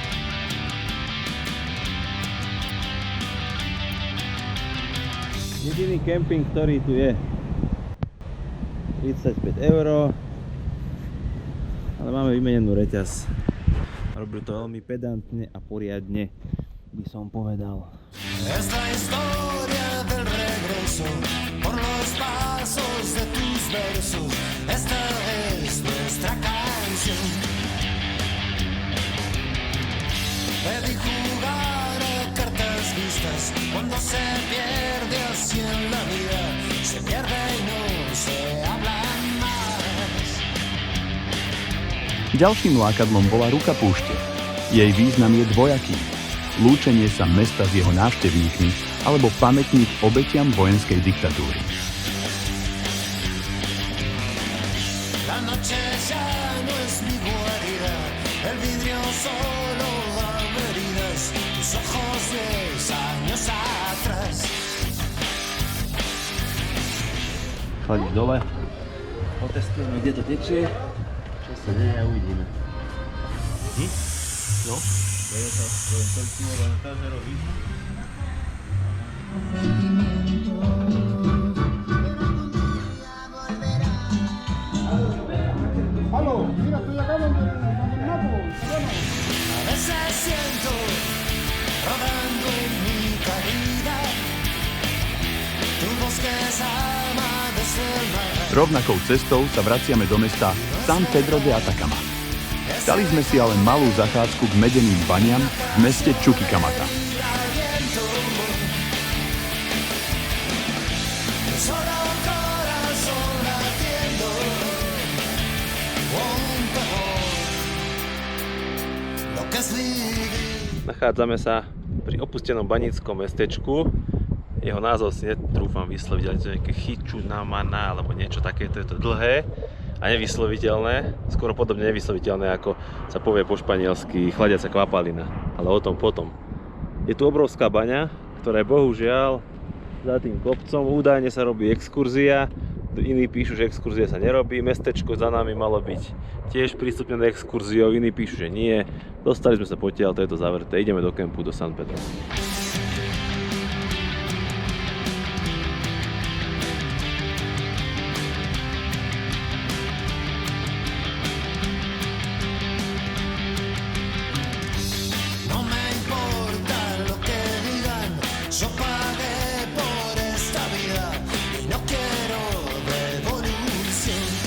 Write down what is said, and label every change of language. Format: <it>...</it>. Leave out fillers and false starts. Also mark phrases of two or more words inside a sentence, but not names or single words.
<sk>Jediný kemping, ktorý tu je. 35 €. Ale máme vymenenú reťaz. Robili to veľmi pedantne a poriadne, by som povedal.</sk> <es>Esta historia del regreso por los pasos de tus versos. Esta es nuestra canción. Pedí jugar a cartas vistas cuando se pierde así en la vida. Se pierde y no se habla más.</es> <sk>Ďalším lákadlom bola ruka púšte. Jej význam je dvojaký. Lúčenie sa mesta s jeho návštevníkmi alebo pamätník obetiam vojenskej diktatúry.</sk> <es>solo averidas, tus ojos 10 años atrás.</es> <sk>Chladíš dole, otestujeme, kde to tečie, čo sa deje a uvidíme. No? Deje sa,</sk> <es>Aló, mira, estoy acá donde el mapo, bueno. A veces siento rodando en mi caída tu voz que llama desde el mar.</es> <sk>Rovnakou cestou sa vraciame do mesta San Pedro de Atacama. Dali sme si ale malú zachádzku k medeným baniam v meste Chuquicamata.</sk> <es>Solo un corazón latiendo, un terror, lo que es vivir.</es> <sk>Nachádzame sa pri opustenom baníckom mestečku. Jeho názov si netrúfam vysloviť, ale to je nejaké Chichunamana alebo niečo takéto, je to dlhé a nevysloviteľné, skoro podobne nevysloviteľné, ako sa povie po španielsky chladiaca kvapalina, ale o tom potom. Je tu obrovská baňa, ktorá je bohužiaľ za tým kopcom, údajne sa robí exkurzia, iní píšu, že exkurzia sa nerobí, mestečko za nami malo byť tiež prístupnené exkurziou, iní píšu, že nie. Dostali sme sa potiaľ, to je to zavreté, ideme do kempu, do San Pedro.</sk> <es>No me importa lo que digan, yo pagué por esta vida y no quiero revolución.</es>